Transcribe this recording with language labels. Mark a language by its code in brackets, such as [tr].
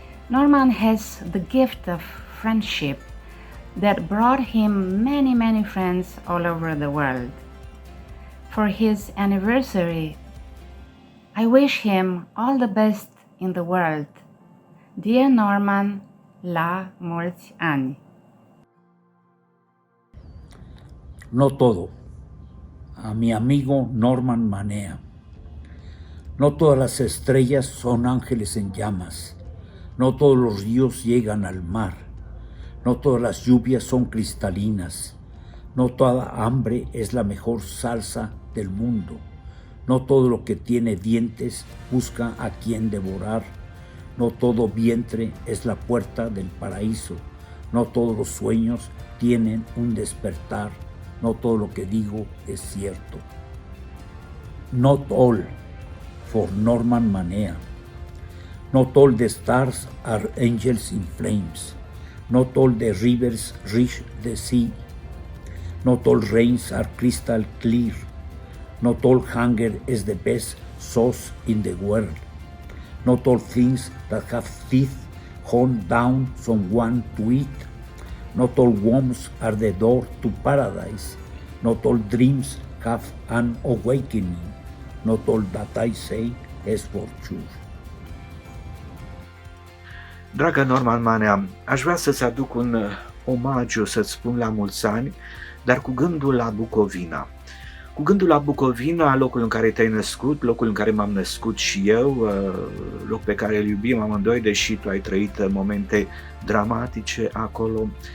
[en] Norman has the gift of friendship that brought him many, many friends all over the world. For his anniversary, I wish him all the best in the world. Dear [ro] Norman, la mulți ani. [es] No todo. A mi amigo Norman Manea. No todas las estrellas son ángeles en llamas. No todos los ríos llegan al mar. No todas las lluvias son cristalinas. No toda hambre es la mejor salsa del mundo. No todo lo que tiene dientes busca a quien devorar. No todo vientre es la puerta del paraíso. No todos los sueños tienen un despertar. No todo lo que digo es cierto. [en] Not all for Norman Manea. Not all the stars are angels in flames. Not all the rivers reach the sea. Not all rains are crystal clear. Not all hunger is the best sauce in the world. Not all things that have teeth hold down someone to eat. Not all wombs are the door to paradise. Not all dreams have an awakening. Not all that I say is for truth. [ro] Dragă Norman Manea, aș vrea să-ți aduc un omagiu, să-ți spun la mulți ani, dar cu gândul la Bucovina. Cu gândul la Bucovina, locul în care te-ai născut, locul în care m-am născut și eu, loc pe care îl iubim amândoi, deși tu ai trăit momente dramatice acolo.